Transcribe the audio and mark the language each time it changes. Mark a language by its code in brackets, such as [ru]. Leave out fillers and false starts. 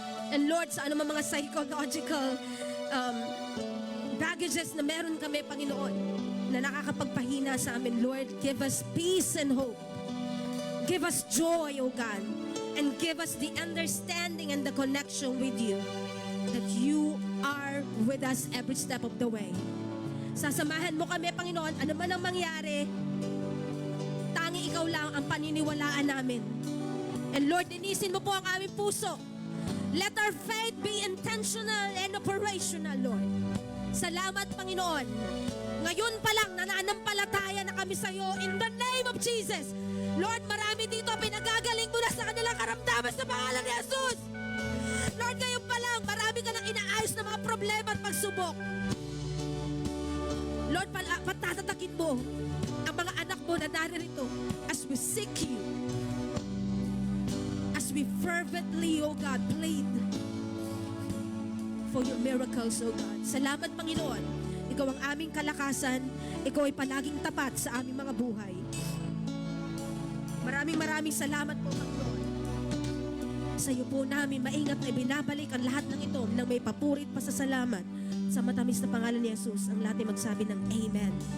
[tl] And Lord, sa anumang mga psychological baggages na meron kami, Panginoon, na nakakapagpahina sa amin, Lord, [en] give us peace and hope. Give us joy, O God, and give us the understanding and the connection with you, that you are with us every step of the way. [tl] Sasamahan mo kami, Panginoon, ano man ang mangyari, tanging ikaw lang ang paniniwalaan namin. [en] And Lord, [tl] linisin mo po ang aming puso. [en] Let our faith be intentional and operational, Lord. [tl] Salamat, Panginoon. Ngayon pa lang, nananampalataya na kami sa iyo [en] in the name of Jesus. [tl] Lord, marami dito, pinagagaling mo na sa kanilang karamdaman sa pangalan ni Jesus. Lord, ngayon pa lang, marami ka nang inaayos na mga problema at pagsubok. Lord, patatatakin mo ang mga anak mo na naririto [en] as we seek you. As we fervently, O God, plead for your miracles, O God. [tl] Salamat, Panginoon. Ikaw ang aming kalakasan. Ikaw ay palaging tapat sa aming mga buhay. Maraming salamat po, Panginoon. Sa iyo po namin maingat na ibinabalik ang lahat ng ito nang may papurit pa sa salamat. Sa matamis na pangalan ni Jesus, ang lahat ay magsabi ng Amen.